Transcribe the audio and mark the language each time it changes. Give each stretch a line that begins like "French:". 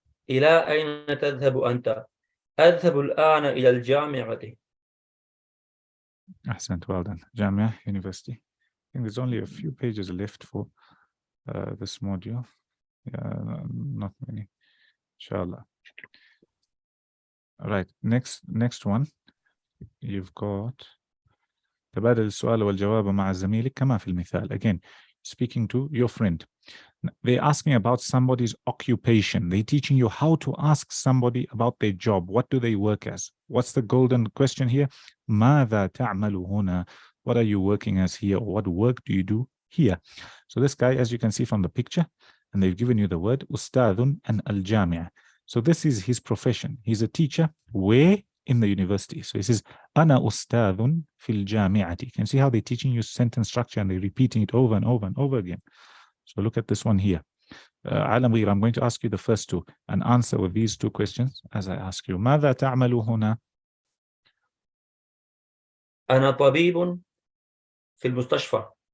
Arabic: إلى أين تذهب أنت؟ أذهب الآن إلى الجامعة.
English: أحسنت. Well done. جامعة, university. I think there's only a few pages left for this module. Yeah, not many. Inshallah. All right. Next one. You've got
Arabic: تبادل السؤال والجواب مع زميلك كما في المثال.
English: Again, speaking to your friend. They're asking about somebody's occupation. They're teaching you how to ask somebody about their job. What do they work as? What's the golden question here?
Arabic: ماذا تعمل هنا?
English: What are you working as here? Or what work do you do here? So this guy, as you can see from the picture, and they've given you the word أستاذ and الجامعة. So this is his profession. He's a teacher. Where? In the university. So he says
Arabic: أنا أستاذ في الجامعة.
English: You can see how they're teaching you sentence structure and they're repeating it over and over and over again. So look at this one here. I'm going to ask you the first two and answer with these two questions as I ask you.
Arabic: ماذا تعمل هنا? أنا طبيب في المستشفى.